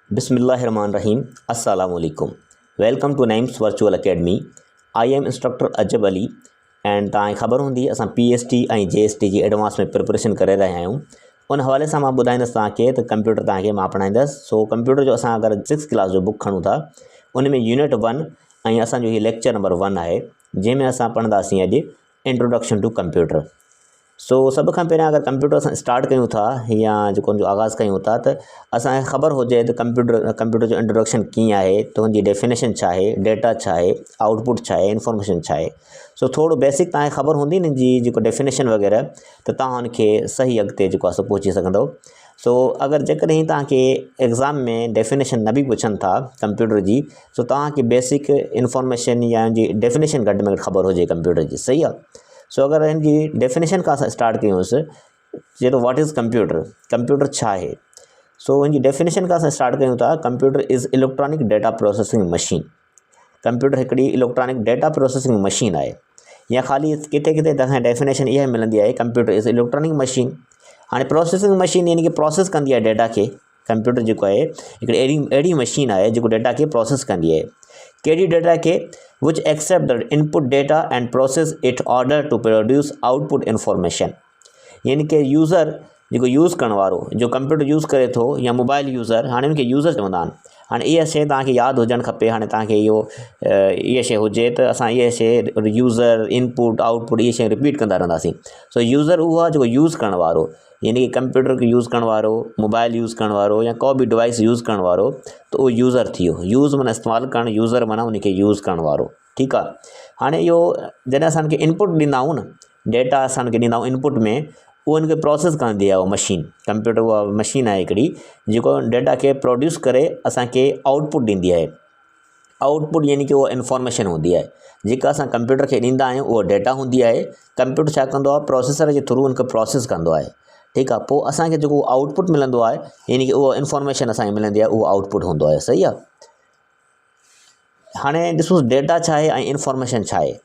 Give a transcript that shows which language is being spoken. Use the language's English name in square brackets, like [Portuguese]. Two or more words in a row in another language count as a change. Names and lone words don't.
[Arabic] بسم الله الرحمن الرحيم السلام عليكم. [English] Welcome to Naim's Virtual Academy. I am instructor [Sindhi] अजब अली एंड तव्हांखे ख़बर हूंदी असां PST ऐं JST जी एडवांस में प्रिपरेशन करे रहिया आहियूं। उन हवाले सां मां ॿुधाईंदुसि तव्हांखे त कंप्यूटर तव्हांखे मां पढ़ाईंदुसि। सो कंप्यूटर जो असां अगरि 6th क्लास जो बुक खणूं था उन में यूनिट 1 ऐं असांजो हीउ [English] lecture number [Sindhi] 1 आहे, जंहिंमें असां पढ़ंदासीं अॼु [English] introduction to computer. [Sindhi] सो सब खां पहिरियां अगर कंप्यूटर असां स्टार्ट कयूं था या जेको जो आगाज़ कयूं था त असांखे ख़बर हुजे त कंप्यूटर जो इंट्रोडक्शन कीअं आहे, त हुनजी डेफिनेशन छा आहे, डेटा छा आहे, आउटपुट छा आहे, इंफॉर्मेशन छा आहे। सो थोरो बेसिक तव्हांखे ख़बर हूंदी न जी जेको डेफिनेशन वग़ैरह, त तव्हां हुनखे सही अॻिते जेको आहे सो पहुची सघंदव। सो अगरि जेकॾहिं तव्हांखे एग्ज़ाम में डेफिनेशन न बि पुछनि था कंप्यूटर जी, सो तव्हांखे [English] basic information [Sindhi] या जी डेफिनेशन घटि में घटि ख़बर हुजे कंप्यूटर जी, सही आहे। सो अगर हिन जी डेफिनेशन खां स्टार्ट कयूंसि, चए तो [English] what is computer, [Sindhi] कंप्यूटर छा आहे। सो हिन जी डेफिनेशन खां स्टार्ट कयूं था। [English] computer is electronic data processing machine. [Sindhi] कंप्यूटर हिकिड़ी [English] electronic data processing machine [Sindhi] आहे, या ख़ाली किथे किथे तव्हांखे डेफिनेशन इहा मिलंदी आहे [English] computer is electronic machine. [Sindhi] हाणे [English] processing machine [Sindhi] यानी कि प्रोसेस कंदी आहे डेटा खे। कंप्यूटर जेको आहे हिकिड़ी अहिड़ी मशीन आहे जेको डेटा खे प्रोसेस कंदी आहे। कहिड़ी डेटा खे? [English] which accept the input data and process it order to produce output information। [Sindhi] यानी कि यूज़र जेको यूज़ करण वारो जो कंप्यूटर यूज़ करे थो या [English] mobile user, [Sindhi] हाणे उनखे यूज़र चवंदा आहिनि। हाणे इहा शइ तव्हांखे यादि हुजणु खपे। हाणे तव्हांखे इहा शइ हुजे त असां इहा शइ [English] user input output [Sindhi] इहे शइ रिपीट कंदा रहंदासीं। सो यूज़र उहो आहे जेको यूज़ करण वारो, यानी कि कंप्यूटर खे यूज़ करण वारो, मोबाइल यूज़ करण वारो या को बि डिवाइस यूज़ करण वारो, त उहो यूज़र थी वियो। यूज़ माना इस्तेमालु करणु, यूज़र माना उनखे यूज़ करण वारो, ठीकु आहे। हाणे इहो जॾहिं असां उनखे इनपुट ॾींदा आहियूं न, डेटा असां उनखे ॾींदा आहियूं इनपुट में, उहो उनखे प्रोसेस कंदी आहे उहा मशीन। कंप्यूटर उहा मशीन आहे हिकिड़ी जेको डेटा खे प्रोड्यूस करे असांखे आउटपुट ॾींदी आहे। आउटपुट यानी कि उहा इंफॉर्मेशन हूंदी आहे जेका असां कंप्यूटर खे ॾींदा आहियूं, उहा डेटा हूंदी आहे। कंप्यूटर छा कंदो आहे, प्रोसेसर जे थ्रू उनखे प्रोसेस कंदो आहे, ठीकु आहे। पोइ असांखे जेको आउटपुट मिलंदो आहे यानी कि उहा इंफॉर्मेशन असांखे मिलंदी आहे, उहो आउटपुट हूंदो आहे, सही आहे। हाणे ॾिसो डेटा छा आहे ऐं इंफॉर्मेशन छा आहे।